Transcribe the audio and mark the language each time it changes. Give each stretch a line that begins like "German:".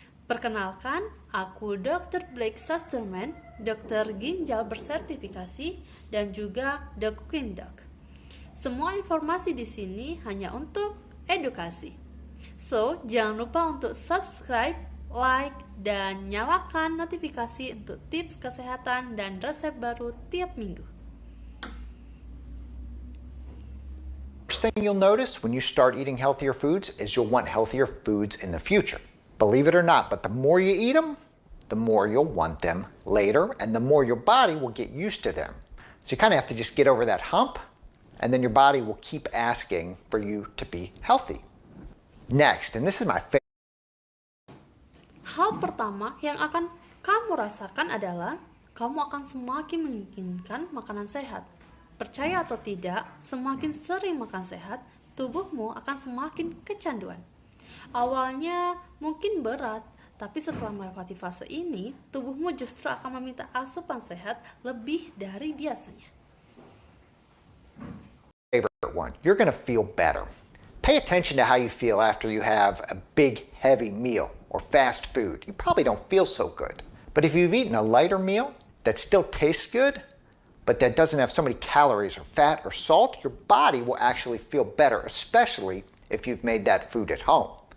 Indonesian: Perkenalkan, aku Dr. Blake Schusterman, dokter ginjal bersertifikasi dan juga The Cooking Duck. Semua informasi di sini hanya untuk edukasi. So, jangan lupa untuk subscribe, like, dan nyalakan notifikasi untuk tips kesehatan dan resep baru tiap minggu.
English: First thing you'll notice when you start eating healthier foods is you'll want healthier foods in the future. Believe it or not, but the more you eat them, the more you'll want them later, and the more your body will get used to them. So you kind of have to just get over that hump, and then your body will keep asking for you to be healthy. Next, and this is my favorite.
Indonesian: Hal pertama yang akan kamu rasakan adalah kamu akan semakin menginginkan makanan sehat. Percaya atau tidak, semakin sering makan sehat, tubuhmu akan semakin kecanduan. Awalnya mungkin berat, tapi setelah melewati fase ini, tubuhmu justru akan meminta asupan sehat lebih dari biasanya.
English: Favorite one. You're going to feel better. Pay attention to how you feel after you have a big, heavy meal or fast food. You probably don't feel so good. But if you've eaten a lighter meal that still tastes good, but that doesn't have so many calories or fat or salt, your body will actually feel better, especially if you've made that food at home.